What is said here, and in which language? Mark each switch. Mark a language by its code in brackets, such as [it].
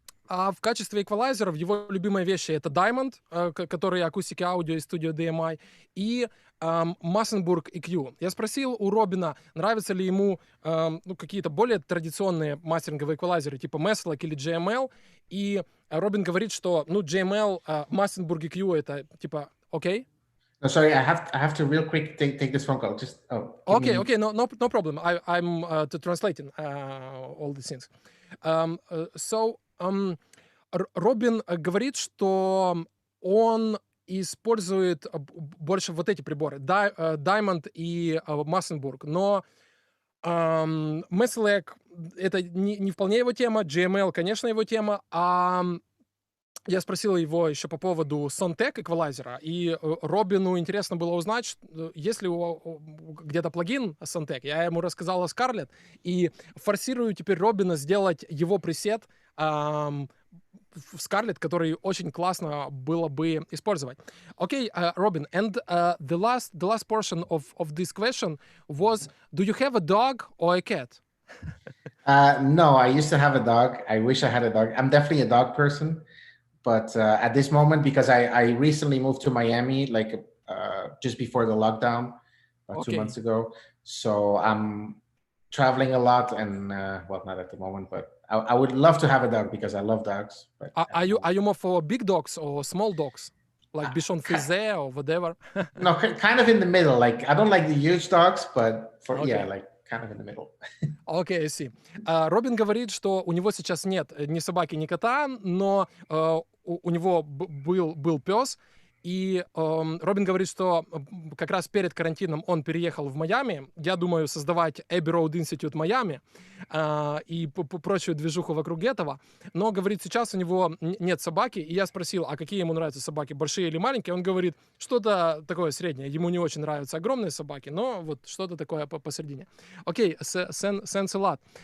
[ru] А в качестве эквалайзеров его любимые вещи — это Diamond, который акустики аудио из студии DMI, и Massenburg EQ. Я спросил у Робина, нравятся ли ему какие-то более традиционные мастеринговые эквалайзеры, типа Meselec или GML, и Робин говорит, что GML, Massenburg EQ — это типа окей. [en] No, sorry, I have to real quick take this phone call. Just Okay, no problem. I'm translating all these things. So Робин говорит, что он использует больше вот эти приборы, Diamond и Massenburg, но Meselec — это не вполне его тема, GML, конечно, его тема, а я спросил его еще по поводу Sontec эквалайзера, и Робину интересно было узнать, есть ли где-то плагин Sontec. Я ему рассказал о Scarlet, и форсирую теперь Робина сделать его пресет в Scarlet, который очень классно было бы использовать. Okay, Robin, and the last portion of this question was, do you have a dog or a cat? No, I used to have a dog. I wish I had a dog. I'm definitely a dog person. But at this moment, because I recently moved to Miami, like just before the lockdown, 2 months ago. So I'm traveling a lot, and well, not at the moment, but I would love to have a dog because I love dogs. But Are you more for big dogs or small dogs, like Bichon Frise or whatever? no, kind of in the middle. Like I don't like the huge dogs, but yeah, Okay. like kind of in the middle. Окей, I see. [ru] Робин говорит, что у него сейчас нет ни собаки, ни кота, но у него был пес. И Робин говорит, что как раз перед карантином он переехал в Майами. Я думаю, создавать Abbey Road Institute Майами и прочую движуху вокруг этого. Но, говорит, сейчас у него нет собаки. И я спросил, а какие ему нравятся собаки, большие или маленькие? Он говорит, что-то такое среднее. Ему не очень нравятся огромные собаки, но вот что-то такое посередине. [en] Окей, thanks a lot.